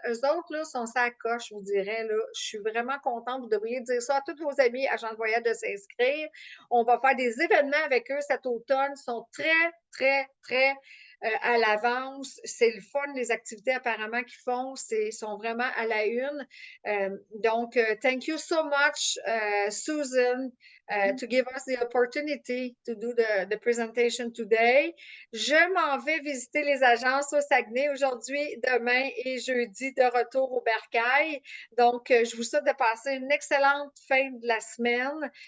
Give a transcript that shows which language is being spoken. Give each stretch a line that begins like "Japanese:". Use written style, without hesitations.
French: Eux autres, là, sont ça à coche, je vous dirais. Là. Je suis vraiment contente. Vous devriez dire ça à tous vos amis agents de voyage de s'inscrire. On va faire des événements avec eux cet automne. Ils sont très, très, très à l'avance. C'est le fun, les activités apparemment qu'ils font, sont vraiment à la une.
English: Donc, thank you so much, Susan, to give us the opportunity to do the presentation today.
French: Je m'en vais visiter les agences au Saguenay aujourd'hui, demain et jeudi de retour au Bercail. Donc, je vous souhaite de passer une excellente fin de la semaine.